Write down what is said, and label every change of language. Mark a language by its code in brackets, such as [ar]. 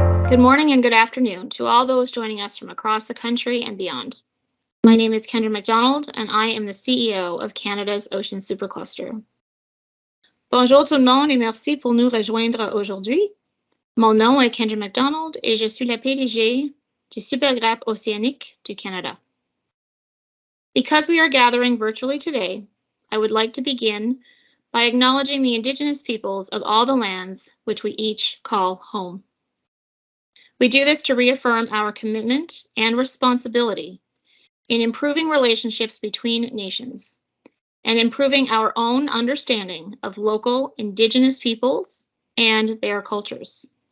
[en] Good morning and good afternoon to all those joining us from across the country and beyond. My name is Kendra McDonald, and I am the CEO of Canada's Ocean Supercluster. [fr] Bonjour tout le monde et merci pour nous rejoindre aujourd'hui. Mon nom est Kendra McDonald et je suis la PDG du Supergrap Océanique du Canada. [en] Because we are gathering virtually today, I would like to begin by acknowledging the Indigenous peoples of all the lands which we each call home. We do this to reaffirm our commitment and responsibility in improving relationships between nations and improving our own understanding of local Indigenous peoples and their cultures.